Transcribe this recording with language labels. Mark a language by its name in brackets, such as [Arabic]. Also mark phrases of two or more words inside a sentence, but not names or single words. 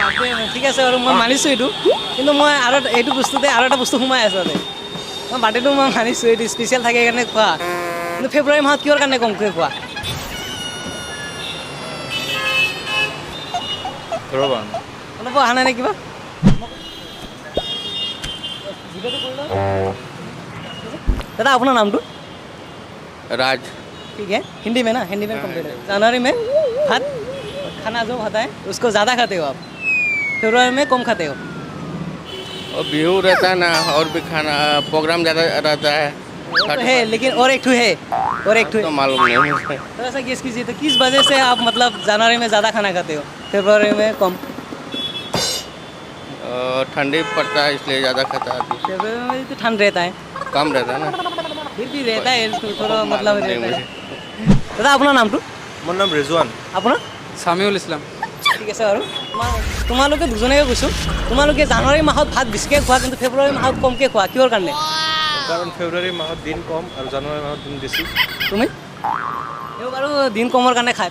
[Assamese] ঠিক আছে বাৰু, মই মানিছোঁ এইটো, কিন্তু মই আৰু এইটো বস্তুতে আৰু এটা বস্তু সোমাই আছে তাতে। মই বাৰ্থডেটো মই মানিছোঁ, এইটো স্পেচিয়েল থাকে কাৰণে খোৱা, কিন্তু ফেব্ৰুৱাৰী মাহত কিহৰ কাৰণে কমকৈ খোৱা? ধৰিব পৰা নাই। অলপ অহা নাই নে কিবা? [Hindi] दादा अपना नाम टू? राज। ठीक है, हिंदी में ना, हिंदी में कंप्लीट है। जनवरी में भात खाना जो खाता है उसको ज़्यादा खाते हो आप, फरवरी में कम खाते हो? और बिहू रहता है ना, और भी खाना प्रोग्राम ज़्यादा रहता है। तो है, लेकिन और एक ठू है, और एक ठू तो मालूम नहीं मुझे। तो ऐसा गेस कीजिए, तो किस वजह से आप मतलब जनवरी में ज़्यादा खाना खाते हो, फरवरी में कम? ठंडी पड़ता है इसलिए ज़्यादा खाता है। फरवरी में तो ठंड रहता है, कम रहता है ना, फिर भी रहता है थोड़ा मतलब रहता है। दादा अपना नाम टू? [Assamese] মোৰ নাম ৰিজৱান। আপোনাৰ? সামিউল ইছলাম। ঠিক আছে বাৰু, তোমালোকে দুজনেকে কৈছোঁ, তোমালোকে জানুৱাৰী মাহত ভাত বেছিকৈ খোৱা কিন্তু ফেব্ৰুৱাৰী মাহত কমকৈ খোৱা, কিহৰ কাৰণে? কাৰণ ফেব্ৰুৱাৰী মাহত দিন কম আৰু জানুৱাৰী মাহত দিন বেছি। তুমি? তেওঁ বাৰু দিন কমৰ কাৰণে খায়।